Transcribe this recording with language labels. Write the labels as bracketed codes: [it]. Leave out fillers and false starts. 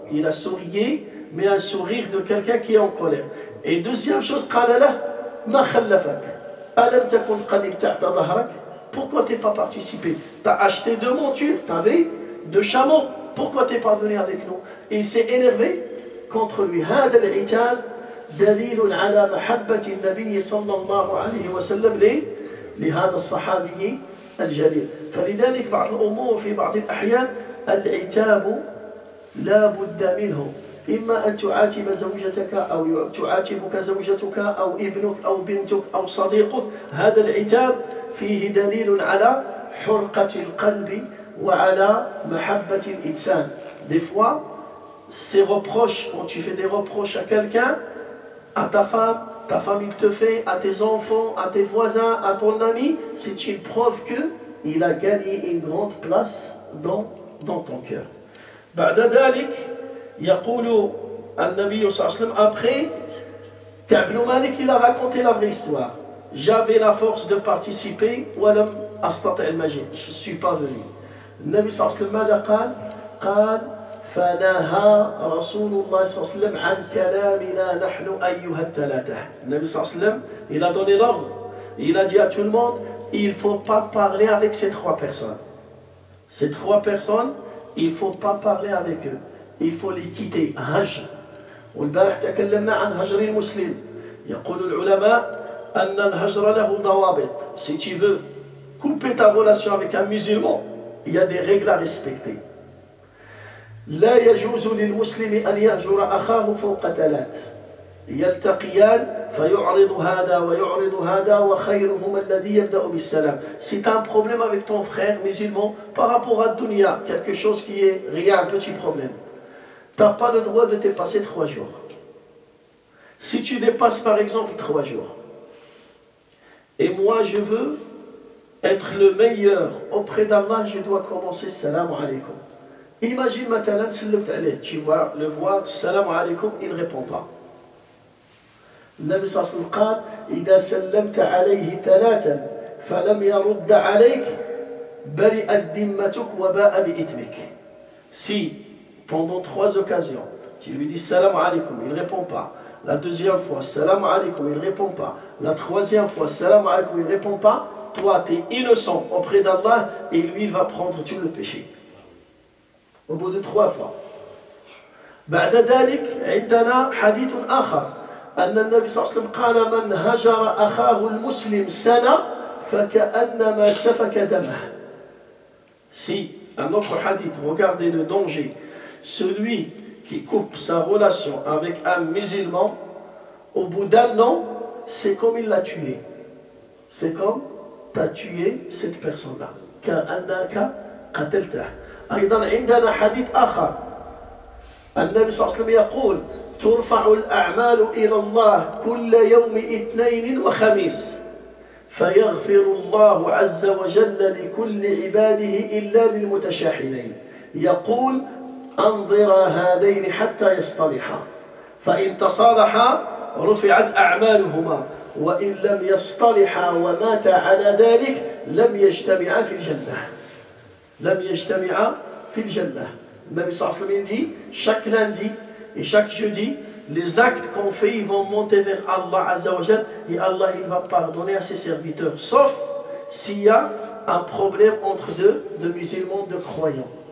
[fr] Il a sourié, mais un sourire de quelqu'un qui est en colère. Et deuxième chose, [ar] qala lah ma khallafak. Alam takun qad ibta'ta dhahrak. [fr] Pourquoi tu n'es pas participé? Tu as acheté 2 montures, tu avais 2 chameaux. Pourquoi tu n'es pas venu avec nous? Et il s'est énervé contre lui. [ar] هذا العتاب دليل على محبة النبي صلى الله عليه وسلم لهذا الصحابي الجليل. فلذلك بعض الأمور في بعض الأحيان العتاب لا بد منه. إما أن تعاتب زوجتك أو تعاتبك زوجتك أو ابنك أو بنتك أو صديقك. هذا العتاب فيه دليل على حرقة القلب وعلى محبة الإنسان. [fr] Des fois, ces reproches, quand tu fais des reproches à quelqu'un, à ta femme il te fait, à tes enfants, à tes voisins, à ton ami, c'est une preuve qu'il a gagné une grande place dans ton cœur. [ar] بعد ذلك يقول النبي صلى الله عليه وسلم, [fr] après Ka'b ibn Malik il a raconté la vraie histoire. J'avais la force de participer, [ar] ولم أستطع المجيء, [fr] je ne suis pas venu. [ar] النبي صلى الله عليه وسلم ماذا قال؟ قال فنهى رسول الله صلى الله عليه وسلم عن كلامنا نحن أيها الثلاثة. النبي صلى الله عليه وسلم [fr] il a donné l'ordre, il a dit à tout le monde, il ne faut pas parler avec ces 3 personnes. Ces 3 personnes, il ne faut pas parler avec eux, il faut les quitter. [ar] هجر. والبارح تكلمنا عن هجر المسلم. يقول العلماء أن الهجر له ضوابط. [fr] Si tu veux couper ta relation avec un musulman, il y a des règles à respecter. [ar] لا يجوز للمسلم أن يهجر أخاه فوق 3. يلتقيان فيعرض هذا ويعرض هذا وخيرهما الذي يبدأ بالسلام. [fr] Si tu as un problème avec ton frère musulman par rapport à dunya, quelque chose qui est rien, un petit problème, tu n'as pas le droit de dépasser 3 jours. Si tu dépasses par exemple 3 jours, et moi je veux être le meilleur auprès d'Allah, je dois commencer salam alaykum. Imagine maintenant, tu vas le voir, salam alaykum, il ne répond pas. [ar] النبي صلى الله عليه وسلم قال إذا سلمت عليه 3 فلم يرد عليك برئت ذمتك وباء بإثمك. [fr] Si pendant 3 occasions tu lui dis salam alaykum, il ne répond pas, la deuxième fois salam alaykum, il ne répond pas, la troisième fois salam alaykum, il ne répond pas, toi tu es innocent auprès d'Allah et lui il va prendre tout le péché au bout de 3 fois. [ar] بعد ذلك عندنا حديث آخر أن النبي صلى الله عليه وسلم قال من هجر أخاه المسلم سنة فكأنما سفك دمه. [fr] Si, un autre hadith, regardez le danger, celui qui coupe sa relation avec un musulman, au bout d'1 an, c'est comme il l'a tué. C'est comme tu as tué cette personne-là. [ar] كأنك قتلته. أيضا عندنا حديث آخر النبي صلى الله عليه وسلم يقول ترفع الأعمال إلى الله كل يوم 2 وخميس فيغفر الله عز وجل لكل عباده إلا للمتشاحنين. يقول أنظرا هذين حتى يصطلحا فإن تصالحا رفعت أعمالهما وإن لم يصطلحا ومات على ذلك لم يجتمعا في الجنة. لم يجتمعا في الجنة. النبي صلى الله عليه وسلم [fr] dit chaque lundi et chaque jeudi, les actes qu'on fait, ils vont monter vers Allah Azza wa Jal, et Allah il va pardonner à ses serviteurs, sauf s'il y a un problème entre deux musulmans, de croyants.